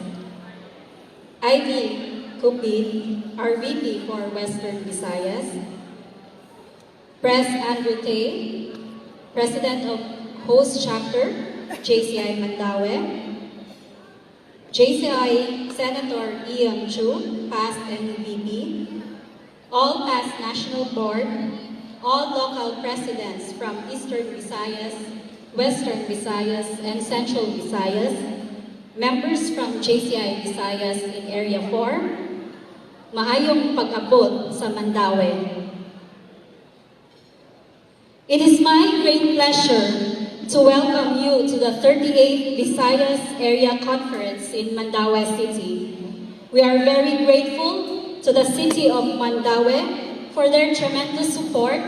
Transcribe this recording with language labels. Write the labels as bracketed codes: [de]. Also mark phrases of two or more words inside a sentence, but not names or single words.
[en] Ivy Cupid, RVP for Western Visayas, Pres Andrew Tay, President of Host Chapter, JCI Mandaue, JCI Senator Ian Chu, past NUVP, all past National Board, all local presidents from Eastern Visayas, Western Visayas, and Central Visayas, members from JCI Visayas in Area 4, [ceb] maayong pag-abot sa Mandaue. [en] It is my great pleasure to welcome you to the 38th Visayas Area Conference in Mandaue City. We are very grateful to the City of Mandaue for their tremendous support.